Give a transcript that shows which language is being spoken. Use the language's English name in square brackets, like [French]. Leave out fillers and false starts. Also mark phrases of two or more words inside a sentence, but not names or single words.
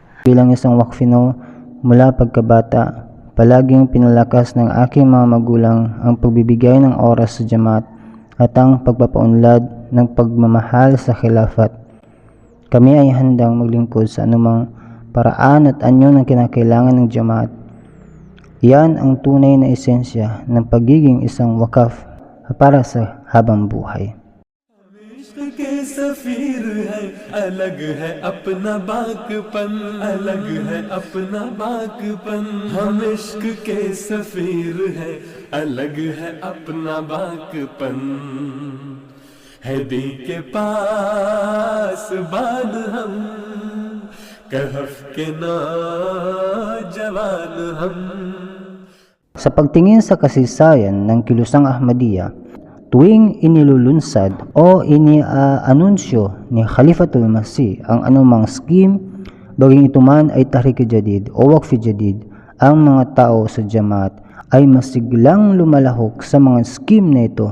[Filipino] Bilang isang Waqfino mula pagkabata, palaging pinalakas ng aking mga magulang ang pagbibigay ng oras sa jamaat at ang pagpapaunlad ng pagmamahal sa khilafat. Kami ay handang maglingkod sa anumang paraan at anyo ng kinakailangan ng jamaat. Yan ang tunay na esensya ng pagiging isang wakaf para sa habang buhay. [Urdu] کے سفیر ہیں الگ ہے اپنا بانکپن الگ ہے اپنا بانکپن ہم عشق کے سفیر ہیں الگ ہے اپنا بانکپن ہے دی کے پاس باد ہم کہف کے نوجوان ہم. [Filipino] Sa pagtingin sa kasaysayan ng kilusang Ahmadiyya, tuwing inilulunsad o iniaanunsyo ni Khalifatul Masih ang anumang scheme, baging ito man ay Tahrik Jadid o Waqf Jadid, ang mga tao sa jamaat ay masiglang lumalahok sa mga scheme na ito.